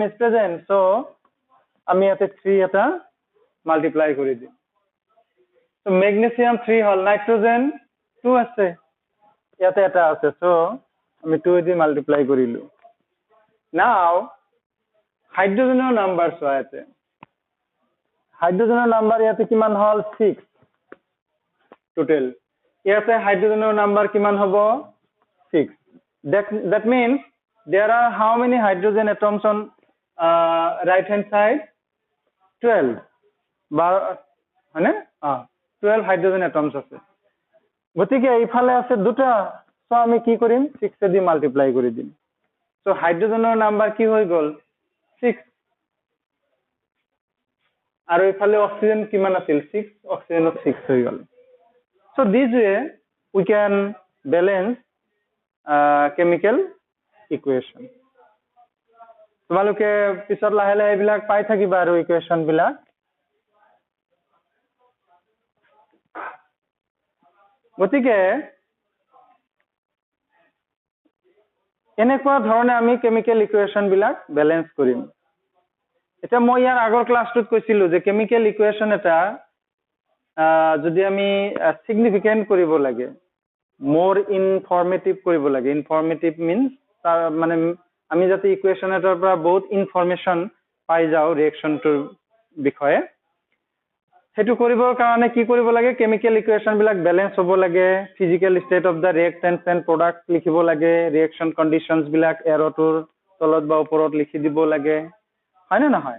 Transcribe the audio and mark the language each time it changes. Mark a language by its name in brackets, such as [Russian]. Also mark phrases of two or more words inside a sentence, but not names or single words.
[English] is present [Assamese] সো আমি ইয়াতে 3 এটা মাল্টিপ্লাই কৰি দিম সো মেগনেছিয়াম 3 হল নাইট্ৰজেন 2 আছে ইয়াতে এটা আছে সো আমি 2 দি মাল্টিপ্লাই কৰিলো নাও হাইড্ৰজেনৰ নাম্বাৰ চোৱা ইয়াতে হাইড্ৰজেনৰ নাম্বাৰ ইয়াতে কিমান হল 6 টোটাল ইয়াতে হাইড্ৰজেনৰ নাম্বাৰ কিমান হ'ব 6 [English] that means there are how many hydrogen atoms on right hand side [Assamese] 12 bar হয়নে 12 [English] hydrogen atoms [Assamese] আছে গতিকে এইফালে আছে দুটা সো আমি কি কৰিম 6 দি মাল্টিপ্লাই কৰি দিম সো হাইড্ৰোজেনৰ নাম্বাৰ কি হৈ গল 6 আৰু এইফালে অক্সিজেন কিমান আছিল 6 অক্সিজেনৰ 6 হৈ গল সো [English] this way we can balance chemical equation [Assamese] তোমালোকে পিছত লাহে লাহে এইবিলাক পাই থাকিবা আৰু ইকুৱেশ্যন বিলাক গতিকে এনেকুৱা ধৰণে আমি [English] chemical equation [Assamese] বিলাক বেলেন্স কৰিম এটা মই ইয়াৰ আগৰ ক্লাছটোত কৈছিলো যে [English] chemical equation [Assamese] এটা যদি আমি সিগনিফিকেন্ট কৰিব লাগে [English] more informative [Assamese] কৰিব লাগে [English] informative means [Assamese] তাৰ মানে আমি যাতে ইকুৱেশ্যন এটাৰ পৰা বহুত ইনফৰমেশন পাই যাও ৰিঅ্যাকশনটোৰ বিষয়ে হেতু কৰিবৰ কাৰণে কি কৰিব লাগে [English] chemical equation [Assamese] বিলাক বেলেন্স হ'ব লাগে [English] physical state of the reactants and product [Assamese] লিখিব লাগে [English] reaction conditions [Assamese] বিলাক এৰটোৰ তলত বা ওপৰত লিখি দিব লাগে হয় না নহয়